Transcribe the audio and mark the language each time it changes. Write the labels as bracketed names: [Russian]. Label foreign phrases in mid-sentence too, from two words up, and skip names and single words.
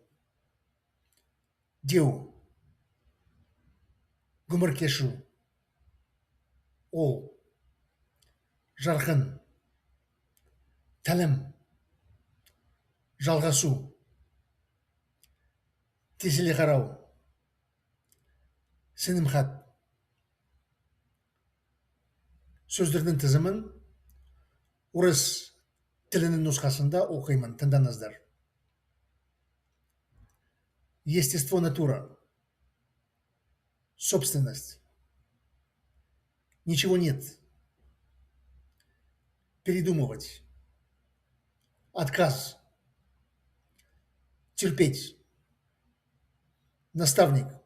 [Kazakh] деу, ғұмыр кешу, ол, жарқын, тәлім, жалғасу, тесіле қарау, сенімхат. Сөздердің тізімін орыс тілінің нұсқасында оқимын. Тыңдаңыздар. [Russian] Естество натура. Собственность. Ничего нет. Передумывать. Отказ. Терпеть. Наставник.